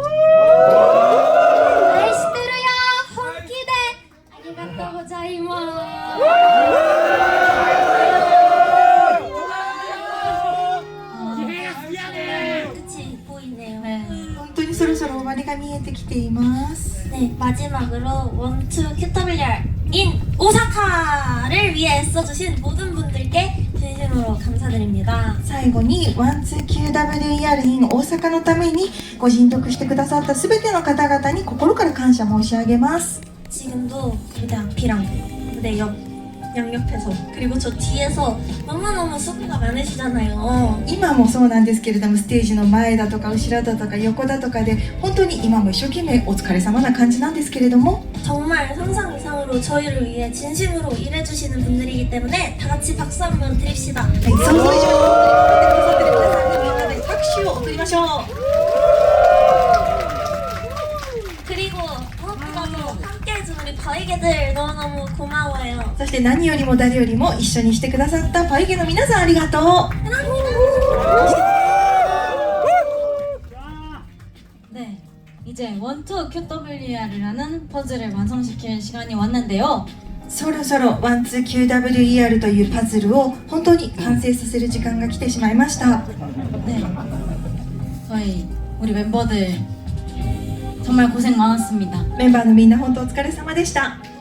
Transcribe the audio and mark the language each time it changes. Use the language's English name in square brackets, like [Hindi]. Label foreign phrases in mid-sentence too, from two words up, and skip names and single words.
[Japanese] 愛してるよ 本気で ありがとうございます. [Korean] 끝이 보이네요. 네. [Japanese] 本当にそろそろ終わりが見えてきています。 [Korean] 네, 마지막으로 원투 QWR인 오사카를 위해 애써주신 모든 분들께 진심으로 감사드립니다. [Japanese] 最後に 12QWER in 大阪のためにご尽力してくださった全ての方々に心から感謝申し上げます。 [Korean] 지금도 무대 앞이랑 무대 옆 양옆에서 그리고 저 뒤에서 너무너무 수고가 많으시잖아요. [Japanese] 今もそうなんですけれどもステージの前だとか後ろだとか横だとかで本当に今も一生懸命お疲れ様な感じなんですけれども [Korean] 정말 상상 이상으로 저희를 위해 진심으로 일해주시는 분들이기 때문에 다 같이 박수 한번 드립시다. [Japanese] 想像以上に本当に見てくださってる皆さんにみんなで拍手を送りましょう。 [Korean] 그리고 무엇보다도 함께해준 우리 바이게들 너무너무 고마워요. [Japanese] そして何よりも誰よりも一緒にしてくださったパイゲの皆さんありがとう。 [Korean] 네, 이제 원투 QWER이라는 퍼즐을 완성시킬 시간이 왔는데요. [Japanese] そろそろ 12QWER というパズルを本当に完成させる時間が来てしまいました。 [Korean] 네, 저희 우리 멤버들 정말 고생 많았습니다. [Japanese] メンバーのみんな本当お疲れ様でした。